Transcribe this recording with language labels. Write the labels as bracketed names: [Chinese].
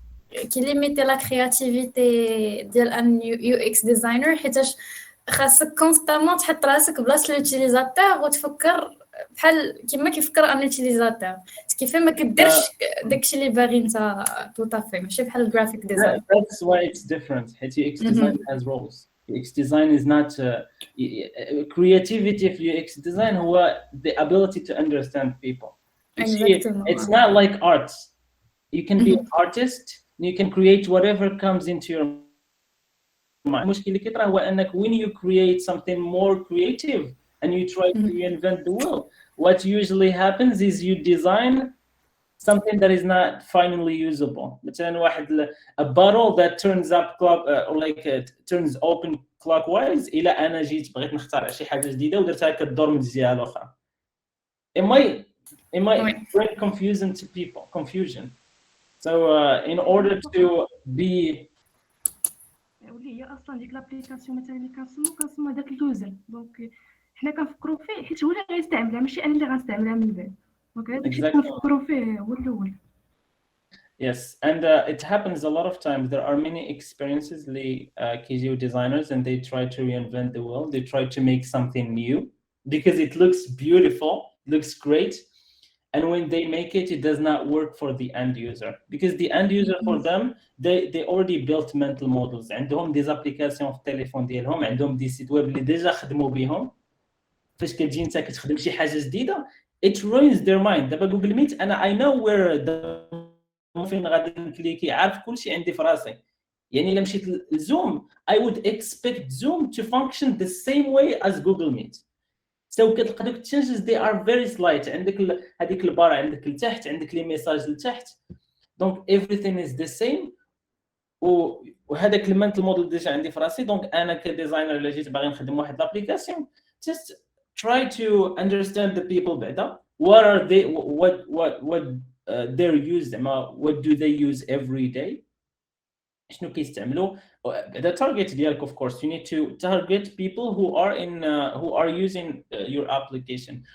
[Arabic] كي ليميتي لا كرياتيفيتي ديال ان يو اكس ديزاينر، حيتاش خاصك كونستامون تحط راسك بلاصه لوتيليزاتور وتفكر بحال كيما كيفكر ان يوتيليزاتور، كيف ما كديرش داكشي اللي باغي انت توطافي، ماشي بحال الجرافيك ديزاين. [English] That's why it's different. UX design has roles. UX design is not creativity of UX design [Arabic] هو [English] the ability to understand people. It's not like art. You can be an artist, you can create whatever comes into your mind. [Arabic] المشكل اللي كيطرا هو انك [English] when you create something more creative and you try to reinvent the wheel, what usually happens is you design something that is not finally usable. [Arabic] مثلا واحد [English] a bottle that turns up turns open clockwise [Arabic] الى انا جيت بغيت نختار شي حاجه جديده ودرتها كدور من الجهه الاخرى. [English] It might bring confusion. So in order to be [Arabic] واللي هي اصلا ديك لابليكاسيون مثلا اللي كنصمموا هذاك اليوزر، دونك حنا كنفكروا فيه حيت هو اللي غيستعملها ماشي انا اللي غنستعملها من بعد، دونك هذاك الشيء كنفكروا فيه هو الاول. [English] Yes, and it happens a lot of times. There are many experiences KZO designers, and they try to reinvent the wheel. They try to make something new because it looks beautiful, looks great. And when they make it, it does not work for the end user. Because the end user for them, they already built mental models. [Arabic] عندهم [French] des applications [Arabic] في التليفون ديالهم، عندهم [French] des sites web [Arabic] اللي ديجا خدموا بهم. فاش كتجي انت كتخدم شي حاجه جديده [English] it ruins their mind. [Arabic] دابا جوجل ميت انا [English] I know where [Arabic] فين غادي نكليكي، عارف كلشي عندي في راسي. يعني الا مشيت لزوم [English] I would expect Zoom to function the same way as Google Meet. So [Arabic] كتلقى دوك [English] changes they are very slight. [Arabic] عندك هذيك البار عندك لتحت، عندك لي ميساج لتحت، دونك [English] everything is the same. [Arabic] وهذاك المنتل موديل ديجا عندي في راسي. دونك انا كديزاينر الا جيت باغي نخدم واحد لابليكاسيون [English] just try to understand the people [Arabic] بعدا. [English] What are they, what their use زعما what do they use every day، [Arabic] شنو كيستعملوا. [English] the target [Arabic] ديالك [English] of course you need to target people who are using your application.